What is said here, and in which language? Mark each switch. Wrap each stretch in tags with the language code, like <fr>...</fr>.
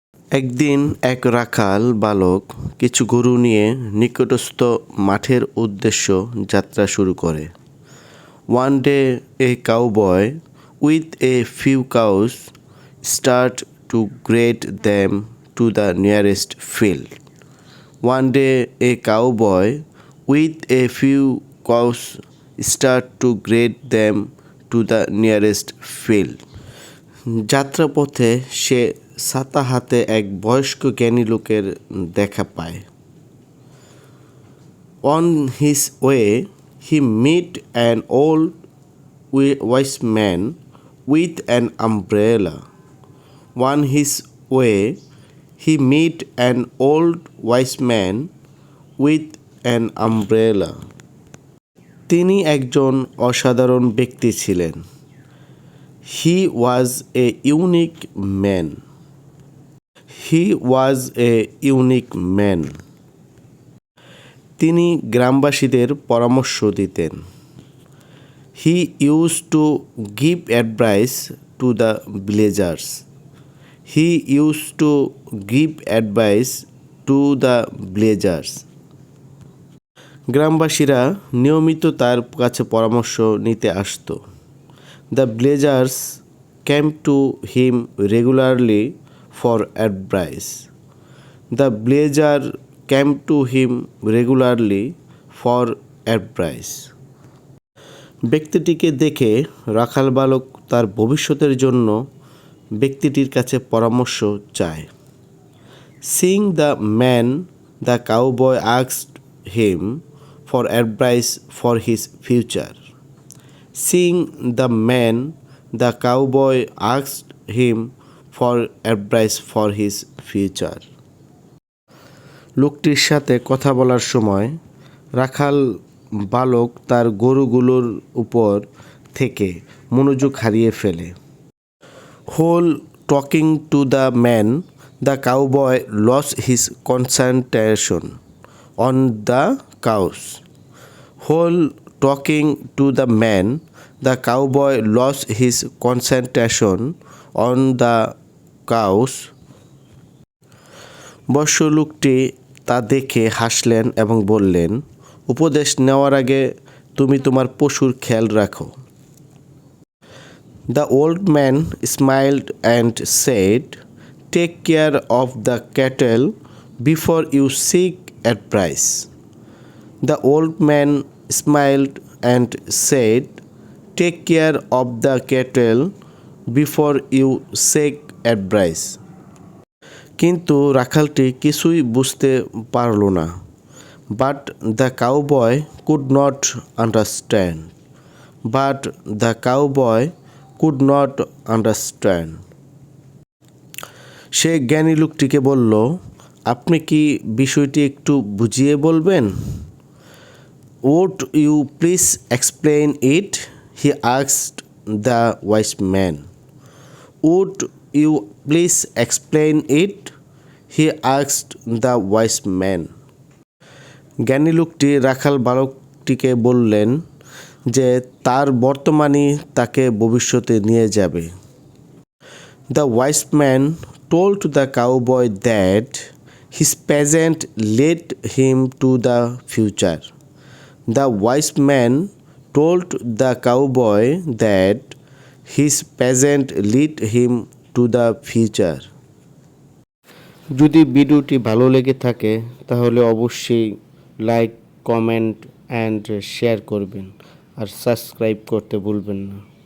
<bn>একদিন এক রাখাল বালক কিছু গরু নিয়ে নিকটস্থ মাঠের উদ্দেশ্য যাত্রা শুরু করে।</bn> <en>One day a cowboy with a few cows start to grade them to the nearest field. One day a cowboy with a few cows start to grade them to the nearest field.</en> <bn>যাত্রাপথে সে ছাতা হাতে এক বয়স্ক জ্ঞানী লোকের দেখা পায়।</bn> <en>On his way, he met an old wise man with an umbrella. On his way, he met an old wise man with an umbrella.</en> <bn>তিনি একজন অসাধারণ ব্যক্তি ছিলেন।</bn> <en>He was a unique man. He was a unique man.</en> <bn>তিনি গ্রামবাসীদের পরামর্শ দিতেন।</bn> <en>He used to give advice to the villagers. He used to give advice to the villagers.</en> <bn>গ্রামবাসীরা নিয়মিত তার কাছে পরামর্শ নিতে আসতো।</bn> <en>The villagers came to him regularly for advice. The villager came to him regularly for advice.</en> <bn>ব্যক্তিটিকে দেখে রাখাল বালক তার ভবিষ্যতের জন্য ব্যক্তিটির কাছে পরামর্শ চায়।</bn> <en>Seeing the man, the cowboy asked him for advice for his future. Seeing the man, the cowboy asked him for advice for his future.</en> <bn>লোকটির সাথে কথা বলার সময় রাখাল বালক তার গরুগুলোর উপর থেকে মনোযোগ হারিয়ে ফেলে।</bn> <en>While talking to the man, the cowboy lost his concentration on the cows. While talking to the man, the cowboy lost his concentration on the cows.</en> <bn>বয়স্ক লোকটি তা দেখে হাসলেন এবং বললেন, উপদেশ নেওয়ার আগে তুমি তোমার পশুর খেয়াল রাখো।</bn> <en>The old man smiled and said, take care of the cattle before you seek advice. The old man smiled and said, take care of the cattle before you seek advice.</en> <bn>কিন্তু রাখালটি কিছুই বুঝতে পারল না।</bn> <en>But the cowboy could not understand. But the cowboy could not understand.</en> <bn>সে জ্ঞানী লোকটিকে বলল, আপনি কি বিষয়টি একটু বুঝিয়ে বলবেন?</bn> <en>Would you please explain it? He asked the wise man. Would you please explain it? He asked the wise man.</en> <bn>জ্ঞানী লোকটি রাখাল বালকটিকে বললেন যে তার বর্তমানই তাকে ভবিষ্যতে নিয়ে যাবে।</bn> <en>The wise man told the cowboy that his present led him to the future. The wise man told the cowboy that his present led him to the future.</en> <bn>যদি ভিডিওটি ভালো লেগে থাকে তাহলে অবশ্যই লাইক, কমেন্ট অ্যান্ড শেয়ার করবেন আর subscribe করতে ভুলবেন না।</bn>